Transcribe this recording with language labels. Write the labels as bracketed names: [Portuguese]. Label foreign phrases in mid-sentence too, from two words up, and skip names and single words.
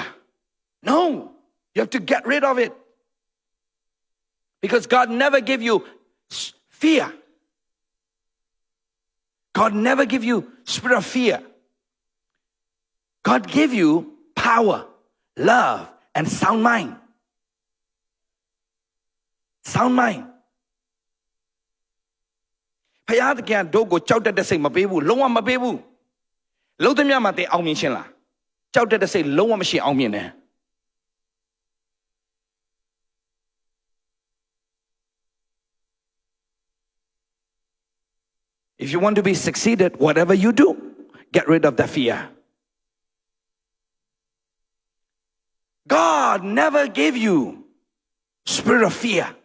[English] No, you have to get rid of it. Because God never gave you fear. God never gave you spirit of fear. God gave you power, love, and sound mind. Sound mind. [Burmese] ဖယားသခင်တို့ကိုကြောက်တတ်တဲ့စိတ်မပေးဘူးလုံးဝမပေးဘူးလုံးသမျှမှာတင်အောင်မြင်ခြင်းလားကြောက်တတ်တဲ့စိတ်လုံးဝမရှိအောင်မြင်တယ် [English] If you want to be succeeded, whatever you do, get rid of the fear. God never gave you spirit of fear.